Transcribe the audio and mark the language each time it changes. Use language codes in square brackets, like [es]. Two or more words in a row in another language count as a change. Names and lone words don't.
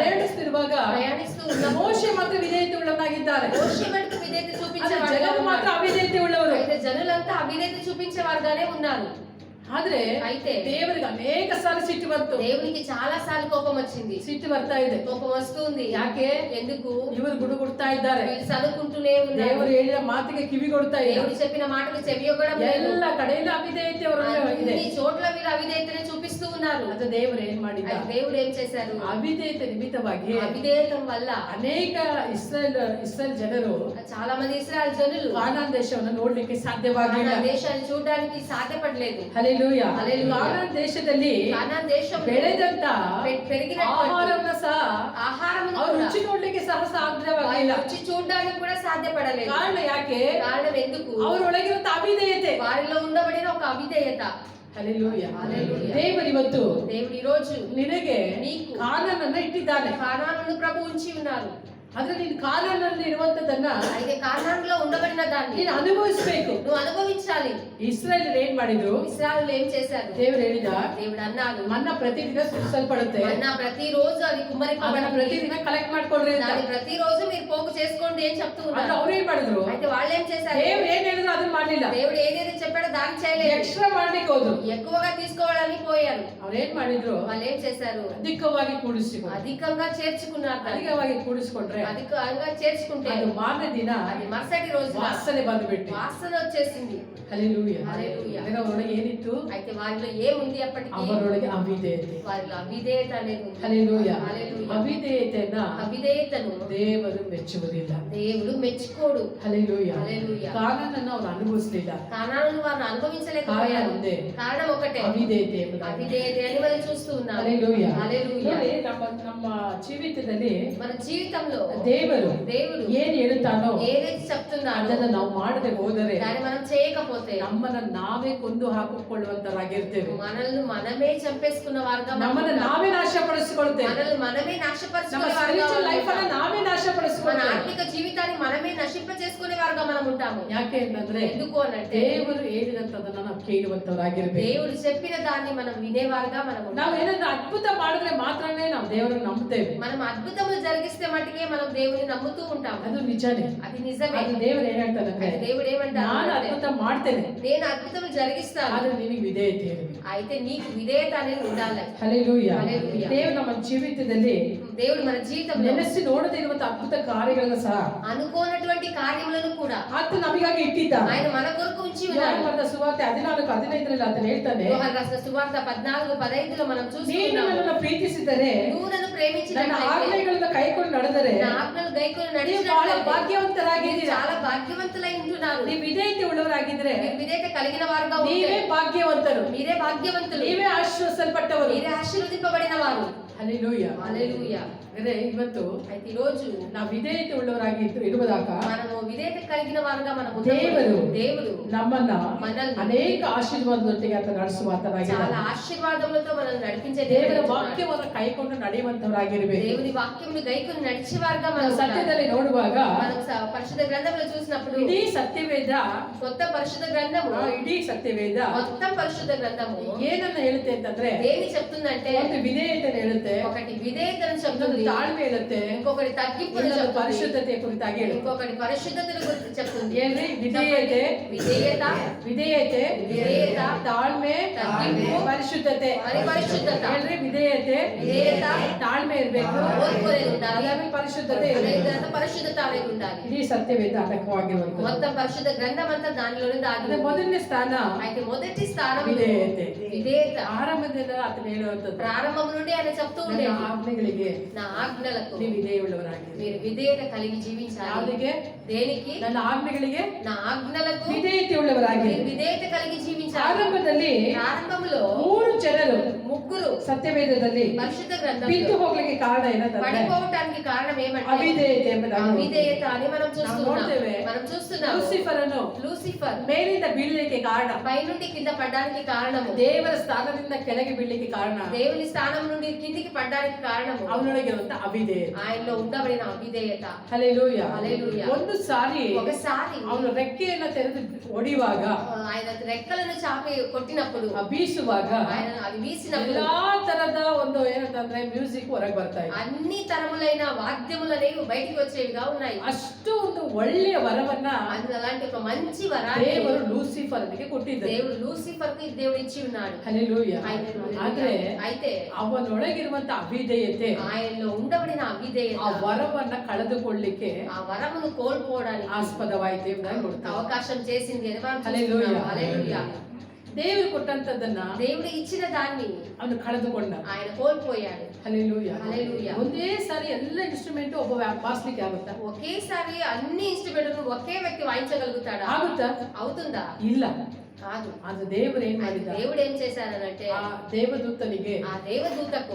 [kn] ಪ್ರಯಾಣಿಸ್ತಿರುವಾಗ ಮೋಶೆ ಮಾತ್ರ ವಿಧೇಯತೆ ಉಳ್ಳವನಾಗಿದ್ದಾರೆ. [te] మోషే మటుకు విధేయత [kn] ಆದರೆ [te] చూపించేవారుగా [kn] ಜನರು ಮಾತ್ರ [te] ఉన్నారు. [kn] ಅವಿಧೇಯತೆ ಉಳ್ಳವರು. [te] అయితే జనులంతా అవిధేయత చూపించేవారుగానే ఉన్నారు. [kn] ಆದ್ರೆ [te] అయితే [kn] ದೇವರಿಗೆ ಅನೇಕ ಸಾರಿ ಸಿಟ್ಟು ಬಂತು. [te] దేవునికి చాలా సార్లు కోపం వచ్చింది. [kn] ಸಿಟ್ಟು ಬರ್ತಾ ಇದೆ. [te] కోపం వస్తుంది. [kn] ಯಾಕೆ? [te] ఎందుకు? [kn] ಇವರು ಗುಡುಗುಡ್ತಾ ಇದ್ದಾರೆ. [te] వీళ్ళు చదువుకుంటూనే ఉన్నారు. [kn] ದೇವರು ಹೇಳಿದ ಮಾತಿಗೆ ಕಿವಿ ಕೊಡ್ತಾ ಇಲ್ಲ. [te] దేవుడు చెప్పిన మాటకు చెవియొగ్గడం లేదు. [kn] ಎಲ್ಲ ಕಡೆಯಲ್ಲಿ ಅವಿಧೇಯತೆ ಅವರ ಇದೆ. [te] అన్ని చోట్ల వీళ్ళు అవిధేయతనే చూపిస్తూ ఉన్నారు. [kn] ಅದು ದೇವರು ಏನ್ ಮಾಡಿದ? [te] అయితే దేవుడు ఏం చేశారు? [kn] ಅವಿಧೇಯತೆ ನಿಮಿತ್ತವಾಗಿ [te] అవిధేయతం వల్ల [kn] ಅನೇಕ ಇಸ್ರಾಯೇಲ್ ಜನರು [te] చాలా మంది ఇశ్రాయేలు జనులు [kn] ಕಾನಾನ್ ದೇಶವನ್ನು ನೋಡ್ಲಿಕ್ಕೆ ಸಾಧ್ಯವಾಗಿಲ್ಲ. [te] కానాను దేశాన్ని చూడడానికి సాధ్యపడలేదు. [kn] ಹಲ್ಲೆಲೂಯಾ. [te] హల్లెలూయా. [kn] ಕಾನಾನ್ ದೇಶದಲ್ಲಿ [te] కానాను దేశం [kn] ಬೆಳೆದಂತ [te] పెరిగినటువంటి [kn] ಆಹಾರವನ್ನ ಸಹ [te] ఆహారమును [kn] ಅವ್ರು [te] కూడా [kn] ರುಚಿ ನೋಡ್ಲಿಕ್ಕೆ ಸಹ [te] వారు [kn] ಸಾಧ್ಯವಾಗಿಲ್ಲ. [te] రుచి చూడడానికి కూడా సాధ్యపడలేదు. [kn] ಕಾರಣ ಯಾಕೆ? [te] కారణం ఎందుకు? [kn] ಅವರೊಳಗಿರುವಂತ ಅವಿಧೇಯತೆ. [te] వారిలో ఉండబడిన ఒక అవిధేయత. [kn] ಹಲ್ಲೆಲೂಯಾ. [te] ಹಲ್ಲೆಲೂಯಾ. [kn] ದೇವರಿವತ್ತು [te] దేవుడు ఈ రోజు [kn] ನಿನಗೆ [te] నీకు [kn] ಕಾನಾನನ್ನ ಇಟ್ಟಿದ್ದಾನೆ. [te] కానానును ప్రభు ఉంచి ఉన్నారు. [kn] ಆದ್ರೆ ನೀನು ಕಾನಾನಲ್ಲಿ ಇರುವಂತದನ್ನ [te] అయితే కానానులో ఉండబడిన దాన్ని [kn] ನೀನು ಅನುಭವಿಸಬೇಕು. [te] నువ్వు అనుభవించాలి. [kn] ಇಸ್ರಾಯೇಲ್ ಏನ್ ಮಾಡಿದ್ರು? [te] ఇశ్రాయేలు ఏం చేశారు? [kn] ದೇವರು ಹೇಳಿದ, [te] దేవుడు అన్నాడు, [kn] ಮನ್ನ ಪ್ರತಿದಿನ ಸುರಿಸಲ್ಪಡುತ್ತೆ, [te] మన్నా ప్రతిరోజు అది [kn] ಅದನ್ನ [te] కుమ్మరింపబడాలి, [kn] ಪ್ರತಿದಿನ ಕಲೆಕ್ಟ್ ಮಾಡ್ಕೊಳ್ರಿ ಅಂತ. [te] దాన్ని ప్రతిరోజు మీరు పోగు చేసుకోండి అని చెప్తూ [kn] ಆದ್ರೆ [te] ఉన్నారు. [kn] ಅವ್ರು ಏನ್ ಮಾಡಿದ್ರು? [te] అయితే వాళ్ళు ఏం చేశారు? [kn] ದೇವ್ರು ಏನ್ ಹೇಳಿದ್ರು ಅದನ್ನ ಮಾಡ್ಲಿಲ್ಲ. [te] దేవుడు ఏదైతే చెప్పాడో దాన్ని చేయలేదు. [kn] ಎಕ್ಸ್ಟ್ರಾ ಮಾಡ್ಲಿಕ್ಕೆ ಹೋದ್ರು. [te] ఎక్కువగా తీసుకోవడానికి పోయారు. [kn] ಅವ್ರು ಏನ್ ಮಾಡಿದ್ರು? [te] వాళ్ళు ఏం చేశారు? [kn] ಅಧಿಕವಾಗಿ ಕೂಡಿಸಿದ್ರು. [te] అధికంగా చేర్చుకున్నారు. దాన్ని. [kn] ಅಧಿಕವಾಗಿ ಕೂಡಿಸ್ಕೊಂಡ್ರೆ [te] అధికంగా చేర్చుకుంటే [kn] ಅದು ಮಾರನೇ ದಿನ [te] అది మరుసటి రోజు [kn] ವಾಸನೆ ಬಂದ್ಬಿಟ್ಟು. [te] వాసన వచ్చేసింది. [kn] ಹಲ್ಲೆಲೂಯಾ. [te] హల్లెలూయా. [kn] ಅಂದ್ರೆ ಅವರೊಳಗೆ ಏನಿತ್ತು? [te] అయితే వారిలో ఏముంది? అప్పటికి [kn] ಅವರೊಳಗೆ ಅವಿಧೇಯತೆ. [te] వారిలో అవిధేయత అనేది ఉంది. [kn] ಹಲ್ಲೆಲೂಯಾ. [te] హల్లెలూయా. [kn] ಅವಿಧೇಯತೆಯನ್ನ [te] అవిధేయతను [kn] ದೇವರು ಮೆಚ್ಚುವುದಿಲ್ಲ. [te] దేవుడు మెచ్చుకోడు. [kn] ಹಲ್ಲೆಲೂಯಾ. [te] హల్లెలూయా. [kn] ಕಾನಾನನ್ನು ಅವರು ಅನುಭವಿಸಲಿಲ್ಲ. [te] కానాను వారిని అనుభవించలేకపోయారు. కారణం ఉంది. కారణం ఒకటే, [kn] ಅವಿಧೇಯತೆ ಎಂಬುದಾಗಿ. [te] అవిధేయత అని మనం చూస్తూ ఉన్నాం. [kn] ಹಲ್ಲೆಲೂಯಾ. [te] హల్లెలూయా. [kn] ನೋಡಿ, ನಮ್ಮ ಜೀವಿತದಲ್ಲಿ [te] మన జీవితంలో [kn] ದೇವರು ಏನ್ ಹೇಳುತ್ತಾನೋ [te] ఏదైతే చెప్తున్నాడో [kn] ಅದನ್ನ ನಾವು ಮಾಡದೆ ಹೋದರೆ [te] దాన్ని మనం చేయకపోతే [kn] ನಮ್ಮನ್ನ ನಾವೇ ಕೊಂದು ಹಾಕಿಕೊಳ್ಳುವಂತರಾಗಿರ್ತೇವೆ. [te] మనల్ని మనమే చంపేసుకున్న వారుగా మనం [kn] ನಮ್ಮನ್ನ [te] ఉంటాం. [kn] ನಾವೇ ನಾಶಪಡಿಸಿಕೊಳ್ತೇವೆ. [te] మనల్ని మనమే [kn] ನಮ್ಮ [te] నాశపరుచుకునే వారుగా [kn] ಸ್ಪಿರಿಚುವಲ್ [te] మనం [kn] ಲೈಫ್ ಅನ್ನ [te] ఉంటాం. [kn] ನಾವೇ [te] మన [kn] ನಾಶಪಡಿಸಿಕೊಳ್ತೇವೆ. [te] ఆత్మిక జీవితాన్ని మనమే నశింప చేసుకునే వారుగా మనం ఉంటాము. [kn] ಯಾಕೆ ಅಂತಂದ್ರೆ [te] ఎందుకు అనంటే [kn] ದೇವರು ಹೇಳಿದಂತದನ್ನ ನಾವು ಕೇಳುವಂತವರಾಗಿರ್ಬೇಕು. [te] దేవుడు చెప్పిన దాన్ని మనం వినేవారుగా మనం ఉంటాం. [kn] ನಾವು ಏನಾದ್ರೂ ಅದ್ಭುತ ಮಾಡಿದ್ರೆ ಮಾತ್ರನೇ ನಾವು ದೇವರನ್ನು ನಂಬುತ್ತೇವೆ. [te] మనం అద్భుతములు జరిగిస్తే మటుకే మనం దేవుని నమ్ముతూ ఉంటాం. [kn] ಅದು ನಿಜಾನೇ. [te] అది నిజమే. [kn] ಅದು ದೇವರು ಏನ್ ಹೇಳ್ತಾನಂದ್ರೆ, [te] అయితే దేవుడు [kn] ನಾನು [te] ఏమంటాడు? [kn] ಅದ್ಭುತ ಮಾಡ್ತೇನೆ, [te] నేను అద్భుతములు జరిగిస్తాను, [kn] ಆದ್ರೆ ನಿಮಗೆ ವಿಧೇಯತೆ ಇರಬೇಕು. [te] అయితే నీకు విధేయత అనేది ఉండాలి. [kn] ಹಲ್ಲೆಲೂಯಾ. [te] ಹಲ್ಲೆಲೂಯಾ. [kn] ದೇವರು ನಮ್ಮ ಜೀವಿತದಲ್ಲಿ [te] దేవుడు మన జీవితంలో [kn] ನೆನೆಸಿ ನೋಡದೇ ಇರುವಂತ ಅದ್ಭುತ ಕಾರ್ಯಗಳನ್ನ ಸಹ [te] అనుకోనటువంటి కార్యములను కూడా [kn] ಆತ ನಮಗಾಗಿ ಇಟ್ಟಿದ್ದ. [te] ఆయన మన కొరకు ఉంచి [kn] ಯೋಹಾನ [te] ఉన్నాడు. [kn] ಬರೆದ ಸುವಾರ್ತೆ 14:15 ಆತನು ಹೇಳ್ತಾನೆ, [te] యోహాను రాసిన సువార్త 14:15 మనం [kn] ನೀನು [te] చూస్తున్నాము. [kn] ನನ್ನನ್ನು ಪ್ರೀತಿಸಿದರೆ [te] నువ్వు నన్ను [kn] ನನ್ನ [te] ప్రేమించినట్లయితే [kn] ಆಜ್ಞೆಗಳನ್ನು ಕೈಕೊಂಡು ನಡೆದರೆ [te] నా ఆజ్ఞలు గైకొని [kn] ನೀವು ಬಹಳ [te] నడిచినట్లయితే [kn] ಭಾಗ್ಯವಂತರಾಗಿದ್ದೀರಾ. [te] చాలా భాగ్యవంతులై ఉంటున్నారు. [kn] ನೀವು ವಿಧೇಯತೆ ಉಳ್ಳವರಾಗಿದ್ರೆ [te] మీరు విధేయత కలిగిన వారుగా ఉంటే [kn] ನೀವೇ ಭಾಗ್ಯವಂತರು, [te] మీరే భాగ్యవంతులు, [kn] ನೀವೇ ಆಶೀರ್ವದಿಸಲ್ಪಟ್ಟವರು. [te] మీరే ఆశీర్వదింపబడిన వారు. [kn] ಹಲ್ಲೆಲೂಯಾ. [te] హల్లెలూయా. [kn] ಅಂದ್ರೆ ಇವತ್ತು [te] అయితే ఈ రోజు [kn] ನಾವು ವಿಧೇಯತೆ ಉಳ್ಳವರಾಗಿ ಇರುವುದಾಗ [te] మనము విధేయత కలిగిన వారుగా మనము [kn] దేవుడు ನಮ್ಮನ್ನ [te] మనల్ని [kn] ಅನೇಕ ಆಶೀರ್ವಾದದೊಟ್ಟಿಗೆ ಆತ ನಡೆಸುವ ಆತನಾಗಿದ್ದಾನೆ. [te] చాలా ఆశీర్వాదములతో మనల్ని నడిపించే [kn] ದೇವರ [te] దేవుడు. [kn] ವಾಕ್ಯವನ್ನು ಕೈಕೊಂಡು ನಡೆಯುವಂತವರಾಗಿರ್ಬೇಕು. [te] దేవుని వాక్యమును గైకొని నడిచేవారుగా మనం ఉండాలి. [kn] ಸತ್ಯದಲ್ಲಿ ನೋಡುವಾಗ [te] మనం పరిశుద్ధ గ్రంథంలో చూసినప్పుడు [kn] ಇಡೀ ಸತ್ಯವೇದ, [te] కొత్త పరిశుద్ధ గ్రంథము, [kn] ಇಡೀ ಸತ್ಯವೇದ [te] మొత్తం పరిశుద్ధ గ్రంథము [kn] ಏನನ್ನ ಹೇಳುತ್ತೆ ಅಂತಂದ್ರೆ, [te] ఏమి చెప్తుందంటే [kn] ಒಂದು ವಿಧೇಯತೆ ಹೇಳುತ್ತೆ, [te] ఒకటి విధేయతను [kn] ಇನ್ನೊಂದು [te] చెప్తుంది, [kn] ತಾಳ್ಮೆ ಹೇಳುತ್ತೆ, [te] ఇంకొకటి తగ్గింపును [kn] ಇನ್ನೊಂದು [te] చెప్తుంది, [kn] ಪರಿಶುದ್ಧತೆ ಕುರಿತಾಗಿ ಹೇಳುತ್ತೆ. [te] ఇంకొకటి పరిశుద్ధతను గురించి చెప్తుంది. [kn] ಏನ್ರಿ? ವಿಧೇಯತೆ, [te] విధేయత, [kn] ವಿಧೇಯತೆ, [te] ವಿಧೇಯತ, [kn] ತಾಳ್ಮೆ, [te] ತಗ್ಗಿಂಪು, [kn] ಪರಿಶುದ್ಧತೆ. [te] మరి పరిశుద్ధత. [kn] ಏನ್ರಿ? ವಿಧೇಯತೆ, [te] విధేయత, [kn] ತಾಳ್ಮೆ ಇರ್ಬೇಕು, [te] ఓర్పు అనేది ఉండాలి, [kn] ಅದಾದ್ಮೇಲೆ ಪರಿಶುದ್ಧತೆ [te] అదే [kn] ಇರ್ಬೇಕು. [te] తర్వాత పరిశుద్ధత అనేది ఉండాలి. [kn] ಇಡೀ ಸತ್ಯವೇದ ಅಡಕವಾಗಿರುವಂತದ್ದು. [te] మొత్తం పరిశుద్ధ గ్రంథం అంతా దానిలోనే దాగి [kn] ಅದೇ [te] ఉంది. [kn] ಮೊದಲನೇ ಸ್ಥಾನ [te] అయితే మొదటి స్థానం [kn] ವಿಧೇಯತೆ. [te] విధేయత. [kn] ಆರಂಭದಿಂದ ಆತನ ಹೇಳುವಂತದ್ದು, [te] ప్రారంభం నుండి ఆయన చెప్తూ [kn] ನನ್ನ [te] ఉండేది, [kn] ಆಜ್ಞೆಗಳಿಗೆ [te] నా ఆజ్ఞలకు [kn] ನೀವು ವಿಧೇಯವುಳ್ಳವರಾಗಿ. [te] మీరు విధేయత కలిగి జీవించాలి. [kn] ಯಾವುದಿಗೆ? [te] దేనికి? [kn] ನನ್ನ ಆಜ್ಞೆಗಳಿಗೆ [te] నా ఆజ్ఞలకు [kn] ವಿಧೇಯತೆ ಉಳ್ಳವರಾಗಿ. [te] మీరు విధేయత కలిగి జీవించాలి. [kn] ಆರಂಭದಲ್ಲಿ [te] ప్రారంభంలో [kn] 3 ಜನರು [te] ముగ్గురు [kn] ಸತ್ಯವೇದದಲ್ಲಿ [te] పరిశుద్ధ [kn] ಬಿದ್ದು [te] గ్రంథంలో [kn] ಹೋಗ್ಲಿಕ್ಕೆ ಕಾರಣ ಏನಂತಂದ್ರೆ [te] పడిపోవటానికి కారణం ఏమంటే [kn] ಅವಿಧೇಯತೆ ಎಂಬುದಾಗಿ [te] అవిధేయత అని మనం చూస్తున్నాం. [kn] ನೋಡ್ತೇವೆ. [te] మనం చూస్తున్నాం [kn] ಲೂಸಿಫರ್ ಅನ್ನು [te] లూసిఫర్ [kn] ಮೇಲಿಂದ ಬೀಳಲಿಕ್ಕೆ ಕಾರಣ, [te] పైనుండి కింద పడడానికి కారణము, [kn] ದೇವರ ಸ್ಥಾನದಿಂದ ಕೆಳಗೆ ಬೀಳಲಿಕ್ಕೆ ಕಾರಣ [te] దేవుని స్థానం నుండి కిందికి పడడానికి కారణము [kn] ಅವನೊಳಗಿರುವಂತ ಅವಿಧೇಯತೆ. [te] ఆయనలో ఉండబడిన అవిధేయత. [kn] ಹಲ್ಲೆಲೂಯಾ. [te] హల్లెలూయా. [kn] ಒಂದು ಸಾರಿ [te] ఒకసారి [kn] ಅವನು ರೆಕ್ಕೆಯನ್ನ ತೆರೆದು ಹೊಡಿಯುವಾಗ, [te] ఆయన రెక్కలను చాపి కొట్టినప్పుడు, [kn] ಬೀಸುವಾಗ [te] ఆయన అది వీసినప్పుడు [kn] ಎಲ್ಲಾ ತರದ ಒಂದು ಏನಂತಂದ್ರೆ ಮ್ಯೂಸಿಕ್ ಹೊರಗೆ ಬರ್ತಾ ಇದೆ. [te] అన్ని తరములైన వాద్యములనేవి బయటికి వచ్చేవిగా ఉన్నాయి. [kn] ಅಷ್ಟು ಒಂದು ಒಳ್ಳೆಯ ವರವನ್ನ [te] అది అలాంటి ఒక మంచి వరాన్ని [kn] ದೇವರು ಲೂಸಿಫರ್ನಿಗೆ ಕೊಟ್ಟಿದ್ದರು. [te] దేవుడు లూసిఫర్ కి దేవుడు ఇచ్చి ఉన్నాడు. [kn] ಹಲ್ಲೆಲೂಯಾ. [te] హల్లెలూయా. [kn] ಆದ್ರೆ [te] అయితే [kn] ಅವನೊಳಗಿರುವಂತ ಅವಿಧೇಯತೆ [te] ఆయనలో ఉండబడిన అవిధేయత [kn] ಆ ವರವನ್ನ ಕಳೆದುಕೊಳ್ಳಿಕ್ಕೆ [te] ఆ వరమును కోల్పోవడానికి [kn] ಆಸ್ಪದವಾಯಿತು ಎಂಬುದಾಗಿ ನೋಡ್ತೇವೆ. [te] అవకాశం చేసింది అని మనం హల్లెలూయా. చూస్తున్నాం. హల్లెలూయా. [kn] ದೇವರು ಕೊಟ್ಟಂತದನ್ನ [te] దేవుడు ఇచ్చిన దాన్ని [kn] ಅವನು ಕಳೆದುಕೊಂಡ. [te] ఆయన కోల్పోయాడు. [kn] ಹಲ್ಲೆಲೂಯಾ. [te] హల్లెలూయా. [kn] ಒಂದೇ ಸಾರಿ ಎಲ್ಲ ಇನ್ಸ್ಟ್ರೂಮೆಂಟ್ ಒಬ್ಬ ಬಾರಿಸ್ಲಿಕ್ಕೆ ಆಗುತ್ತಾ? [te] ఒకేసారి అన్ని ఇన్స్ట్రుమెంట్లను ఒకే వ్యక్తి వాయించగలుగుతాడా? [kn] ಆಗುತ್ತಾ? [te] అవుతుందా? [kn] ಇಲ್ಲ. [te] కాదు. [kn] ಅದು ದೇವರು ಏನ್ [te] అయితే [kn] ಮಾಡಿದ, [te] దేవుడు ఏం చేశారనంటే [kn] ಆ ದೇವದೂತನಿಗೆ [te] ఆ దేవదూతకు